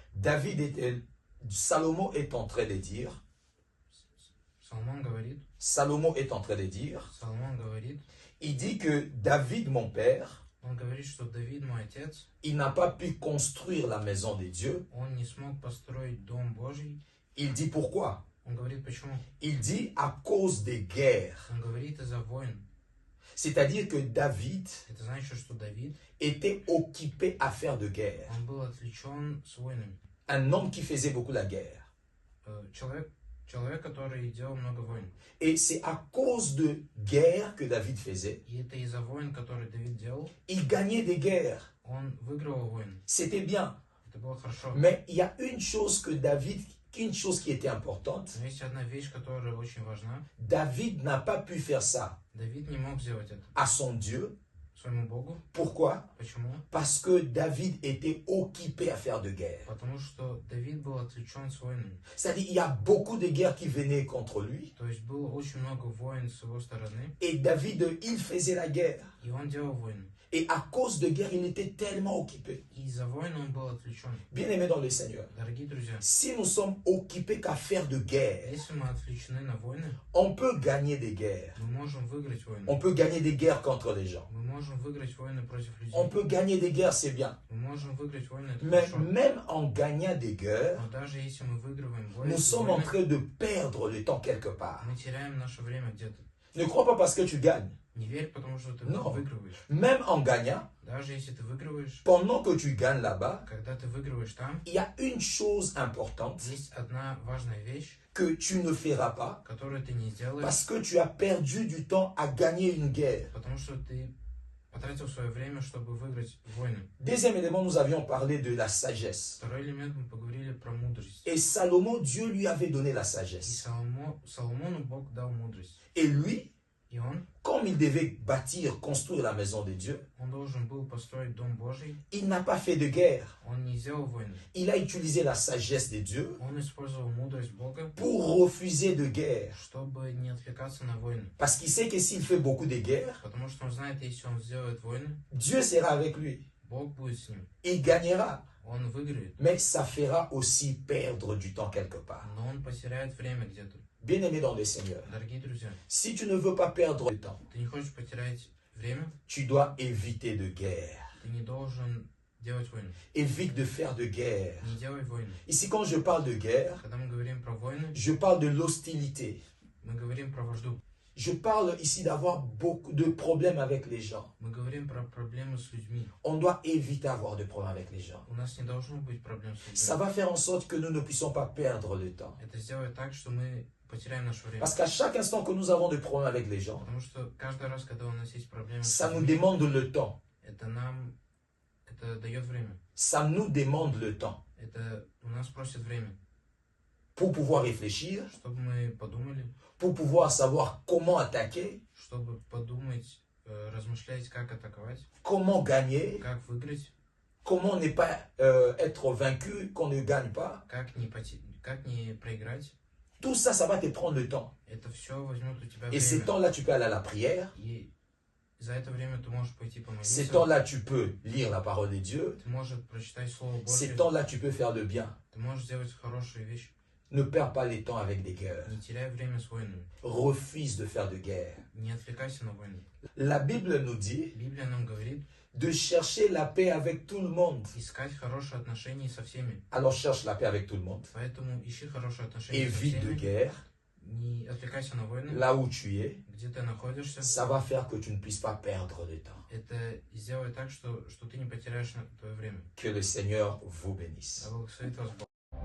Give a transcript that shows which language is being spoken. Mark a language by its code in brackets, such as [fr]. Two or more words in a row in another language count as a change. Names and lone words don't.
[fr] Salomon est en train de dire, [ru] Соломон говорит, [fr] il dit que David, mon père, [ru] он говорит, что Давид, мой отец, [fr] il n'a pas pu construire la maison de Dieu. [ru] он не смог построить дом Божий. [fr] Il dit pourquoi? [ru] Он говорит, почему? [fr] Il dit à cause des guerres. [ru] Он говорит из-за войн. [fr] C'est-à-dire que David [ru] Это значит, что Давид, [fr] était occupé à faire de guerre. [ru] он был отвлечен с войнами. [fr] Un homme qui faisait beaucoup la guerre. [ru] Человек, который делал много войн. [fr] Et c'est à cause de guerres que David faisait. [ru] И это из-за войн, которые Давид делал, [fr] Il gagnait des guerres. [ru] он выигрывал войны. [fr] C'était bien. [ru] Это было хорошо. [fr] Mais il y a une chose qui était importante. [ru] Но есть одна вещь, которая очень важна. [fr] David n'a pas pu faire ça [ru] Давид не мог сделать это [fr] à son Dieu. [ru] своему Богу. [fr] Pourquoi? [ru] Почему? [fr] Parce que David était occupé à faire de guerre. [ru] Потому что Давид был отвлечен с войнами. [fr] C'est-à-dire il y a beaucoup de guerres qui venaient contre lui. [ru] То есть было очень много войн с его стороны. [fr] Et David, il faisait la guerre. [ru] И он делал войны. [fr] Et à cause de guerre, il était tellement occupé. [ru] И из-за войны он был отвлечен. [fr] Bien-aimés dans le Seigneur, [ru] Дорогие друзья, [fr] si nous sommes occupés qu'à faire de guerre, [ru] если мы отвлечены на войны, [fr] on peut gagner des guerres. [ru] мы можем выиграть войны. [fr] On peut gagner des guerres contre les gens. [ru] Мы можем выиграть войны против людей. [fr] On peut gagner des guerres, c'est bien. [ru] Мы можем выиграть войны, это [fr] Mais [ru] хорошо. [fr] même en gagnant des guerres, [ru] Но даже если мы выигрываем войны, [fr] nous sommes en train de perdre le temps quelque part. [ru] мы теряем наше время где-то. [fr] Ne crois pas parce que tu gagnes. [ru] Не верь, потому что ты [fr] Non. [ru] выигрываешь. [fr] Même en gagnant, [ru] Даже если ты выигрываешь, [fr] pendant que tu gagnes là-bas, [ru] когда ты выигрываешь там, [fr] il y a une chose importante [ru] есть одна важная вещь, [fr] que tu ne feras pas [ru] которую ты не сделаешь, [fr] parce que tu as perdu du temps à gagner une guerre. [ru] потому что ты потратил свое время, чтобы выиграть войны. [fr] Deuxième élément, nous avions parlé de la sagesse. [ru] Второй элемент, мы поговорили про мудрость. [fr] Et Salomon, Dieu lui avait donné la [ru] И [fr] sagesse. [ru] Соломону Бог дал мудрость. [fr] Et lui, [ru] И он [fr] comme il devait bâtir, construire la maison de Dieu, [ru] должен был построить Дом Божий. [fr] il n'a pas fait de guerre. [ru] Он не сделал войны. [fr] Il a utilisé la sagesse de Dieu [ru] Он использовал мудрость Бога, [fr] pour refuser de guerre. [ru] чтобы не отвлекаться на войны. [fr] Parce qu'il sait que s'il fait beaucoup de guerres, [ru] Потому что он знает, если он сделает войны, [fr] Dieu sera avec lui. [ru] Бог будет с ним. [fr] Il gagnera. [ru] Он выиграет. [fr] Mais ça fera aussi perdre du temps quelque part. [ru] Но он потеряет время где-то. [fr] Bien-aimé dans le Seigneur, [ru] Дорогие друзья, [fr] si tu ne veux pas perdre le temps, [ru] ты не хочешь потерять время, [fr] tu dois éviter de guerre. [ru] ты не должен делать войны. [fr] Évite de faire de guerre. [ru] Не делай войны. [fr] Ici, quand je parle de guerre, [ru] Когда мы говорим про войны, [fr] je parle de l'hostilité. [ru] мы говорим про вражду. [fr] Je parle ici d'avoir beaucoup de problèmes avec les gens. [ru] Мы говорим про проблемы с людьми. [fr] On doit éviter d'avoir de problèmes avec les gens. [ru] У нас не должно быть проблем с [fr] Ça [ru] людьми. [fr] va faire en sorte que nous ne puissions pas perdre le temps. [ru] Это сделает так, что мы потеряем наше время. [fr] Parce qu'à chaque instant que nous avons des problèmes avec les gens, [ru] Потому что каждый раз, когда у нас есть проблемы с [fr] ça nous [ru] людьми, [fr] demande le temps. [ru] это дает время. [fr] Ça nous demande le temps [ru] Это у нас просит время, [fr] pour pouvoir réfléchir, [ru] чтобы мы подумали, [fr] pour pouvoir savoir comment attaquer, [ru] чтобы подумать, размышлять, как атаковать, [fr] comment gagner, [ru] как выиграть, [fr] comment ne pas être vaincu, qu'on ne gagne pas. [ru] как не проиграть. [fr] Tout ça, ça va te prendre le temps. [ru] Это все возьмет у тебя [fr] Et ces [ru] время. [fr] temps-là, tu peux aller à la prière. [ru] И за это время ты можешь пойти [fr] Ces [ru] помолиться. [fr] temps-là, tu peux lire la parole de Dieu. [ru] Ты можешь прочитать Слово [fr] Ces [ru] Божье. [fr] temps-là, tu peux faire le bien. [ru] Ты можешь сделать хорошие вещи. [fr] Ne perds pas les temps avec des guerres. [ru] Не теряй время с войнами. [fr] Refuse de faire de guerre. [ru] Не отвлекайся на войны. [fr] La Bible nous dit [ru] Библия нам говорит [fr] de chercher la paix avec tout le monde. [ru] искать хорошие отношения со всеми. [fr] Alors cherche la paix avec tout le monde. [ru] Поэтому ищи хорошие отношения со [fr] Évite de [ru] всеми. [fr] guerre [ru] Не отвлекайся на войны. [fr] là où tu es. [ru] Где ты находишься. [fr] Ça va faire que tu ne puisses pas perdre de temps. [ru] Это сделает так, что ты не потеряешь твое время. [fr] Que le Seigneur vous bénisse. [ru] Да благословит вас Бог.